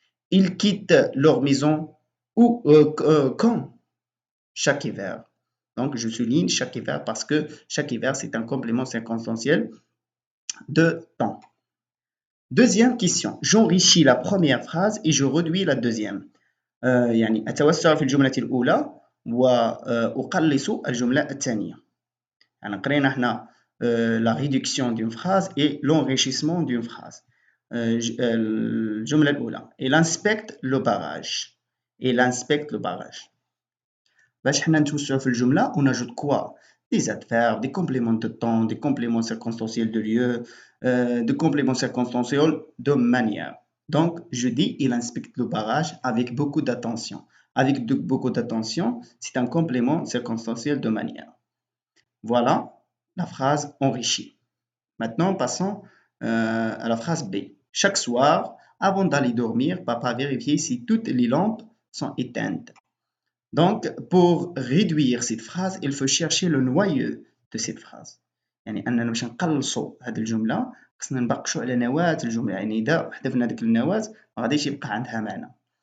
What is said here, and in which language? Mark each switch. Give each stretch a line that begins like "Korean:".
French: Ils quittent leur maison où, quand? Chaque hiver. Donc, je souligne chaque hiver parce que chaque hiver, c'est un complément circonstanciel de temps. Deuxième question. J'enrichis la première phrase et je réduis la deuxième.
Arabic: يعني أتوسع في الجملة الأولى وأقلص الجملة الثانية. يعني قرينا احنا
French: la réduction d'une phrase et l'enrichissement d'une phrase.
Arabic: الجملة الأولى.
French: Il inspecte le barrage. Il inspecte le barrage.
Arabic: باش حنا نتوسعوا في الجملة
French: on ajoute quoi? Des adverbes, des compléments de temps, des compléments circonstanciels de lieu, des compléments circonstanciels de manière. Donc, je dis il inspecte le barrage avec beaucoup d'attention. Avec beaucoup d'attention, c'est un complément circonstanciel de manière. Voilà la phrase enrichie. Maintenant, passons à la phrase B. Chaque soir, avant d'aller dormir, papa vérifie si toutes les lampes sont éteintes. Donc, pour réduire cette phrase, il faut chercher le noyau de cette phrase.
Arabic: يعني أننا باش نقلصوا هذه الجملة خصنا نبقشوا على نواة الجملة. يعني إذا حذفنا ديك النواة ما غاديش يبقى عندها معنى.